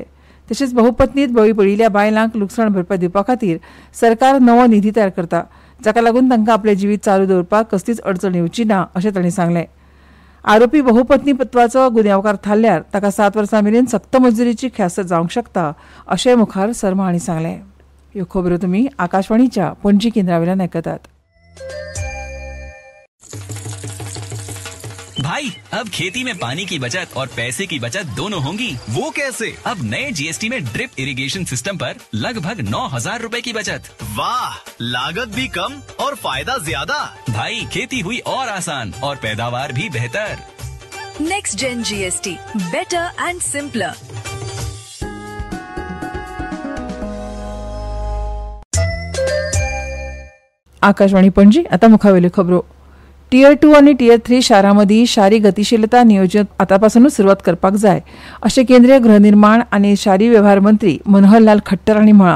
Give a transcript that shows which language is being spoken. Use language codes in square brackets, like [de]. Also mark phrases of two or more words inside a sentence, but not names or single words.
[kok] तशेंच बहुपत्नीत बळी पडिल्ल्या बायलांक लुकसाण भरपाय दिवपा खातीर सरकार नवो निधी तयार करता, जाका लागून तांकां आपलें जिवीत चालू दवरपाक कसलीच अडचण येवची ना अशें तांणी सांगलें. आरोपी बहुपत्नीत्वाचो गुन्यांवकार थारल्यार ताका 7 वर्सां मेरेन सक्त मजुरीची ख्यास्त जावंक शकता अशें मुखार शर्मा हांणी सांगलें. ह्यो खबरो तुमी आकाशवाणीच्या पणजी केंद्रावेल्यान आयकतात. [hi] भाई, अब खेती में पानी की बचत और पैसे की बचत दोनों होंगी। वो कैसे? अब नए जीएसटी में [en] drip irrigation system [hi] पर लगभग 9,000 रुपए की बचत। वाह, लागत भी कम और फायदा ज्यादा। भाई, खेती हुई और आसान और पैदावार भी बेहतर। [en] Next Gen GST, better and simpler. [kok] आकाशवाणी पणजी. आता मुखावेल्यो खबरो. टियर 2 आणि टियर 3 शारांमदी शारी गतीशीलता नियोजन आतापासूनच सुरवात करपाक जाय अशें केंद्रीय गृहनिर्माण आणि शारी वेव्हार मंत्री मनोहरलाल खट्टर हांणी म्हळां.